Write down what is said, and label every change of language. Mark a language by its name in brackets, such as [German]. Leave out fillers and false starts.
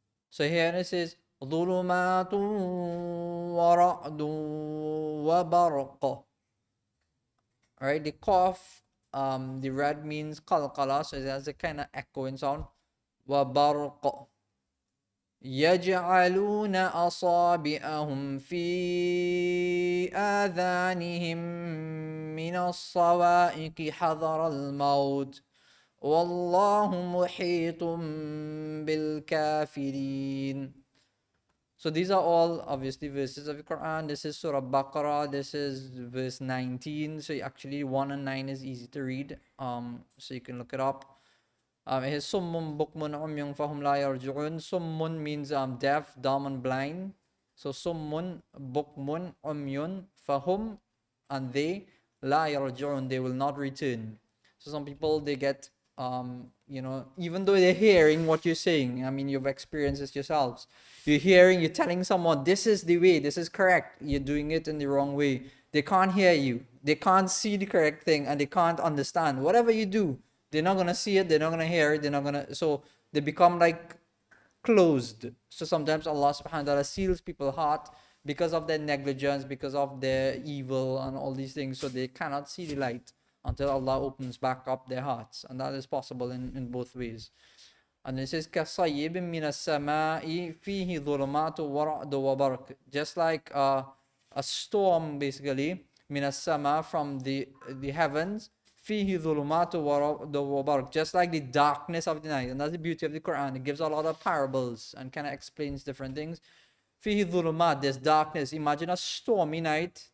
[English] So here it says [Arabic] ظلمات ورعد وبرق. [English] Alright, the qaf, the red means qalqala, so it has a kind of echoing sound. [Arabic] وبرق يجعلون أصابعهم في آذانهم من الصواعق حذر الموت والله محيط بالكافرين. [English] So these are all obviously verses of the Quran. This is Surah Baqarah. This is verse 19. So actually 1 and 9 is easy to read. So you can look it up. It has [Arabic] Summun Bukmun Umyun Fahum La Yarji'un. [English] Summun means deaf, dumb, and blind. So [Arabic] Summun Bukmun Umyun Fahum, [English] and they [Arabic] La Yarji'un, [English] they will not return. So some people, they get even though they're hearing what you're saying, I mean, you've experienced this yourselves. You're hearing, you're telling someone, this is the way, this is correct. You're doing it in the wrong way. They can't hear you. They can't see the correct thing, and they can't understand. Whatever you do, they're not going to see it, they're not going to hear it, so they become like closed. So sometimes Allah [Arabic] subhanahu wa ta'ala [English] seals people's heart because of their negligence, because of their evil and all these things, so they cannot see the light until Allah opens back up their hearts. And that is possible in both ways. And it says [Arabic] كَصَيِّبٍ مِّنَ السَّمَاءِ فِيهِ ظُلُمَاتُ وَرَعْدُ وَبَرْقٍ. [English] Just like a storm, basically, [Arabic] مِّنَ السَّمَاء, [English] from the heavens, [Arabic] فِيهِ ظُلُمَاتُ وَرَعْدُ وَبَرْقٍ. [English] Just like the darkness of the night. And that's the beauty of the Quran. It gives a lot of parables and kind of explains different things. [Arabic] Fihi dhulumat, [English] there's darkness. Imagine a stormy night.